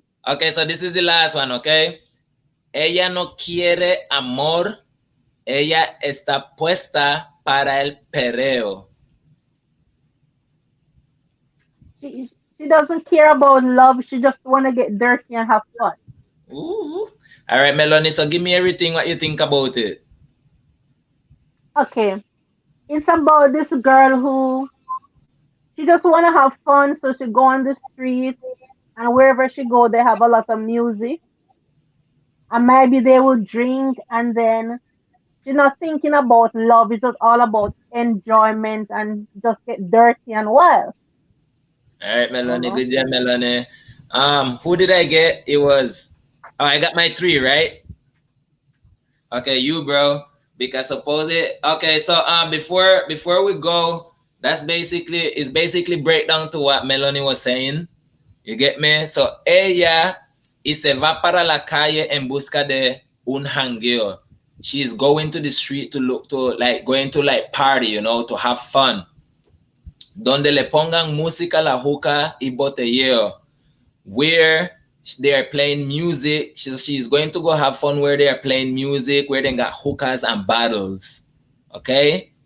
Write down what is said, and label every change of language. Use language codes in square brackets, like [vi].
[en] Okay, so this is the last one, okay? [es] Ella no quiere amor. Ella está puesta para el perreo. [en] She doesn't care about love. She just want to get dirty and have fun. Ooh. All right, Melanie, so give me everything what you think about it. Okay. It's about this girl who she just want to have fun, so she go on the street and wherever she go, they have a lot of music. And maybe they will drink and then she's not thinking about love. It's just all about enjoyment and just get dirty and wild. All right, Melanie. Good job, Melanie. Who did I get? It was... Oh, I got my 3, right? Okay, you, bro. Because suppose it... Okay, so before we go, it's basically breakdown to what Melanie was saying. You get me? [es] So, ella y se va para la calle en busca de un jangueo. [en] She's going to the street going to party, you know, to have fun. [es] Donde le pongan música, la juca y botelleo. [en] Where they are playing music. She's going to go have fun where they are playing music, where they got hookahs and bottles. Okay?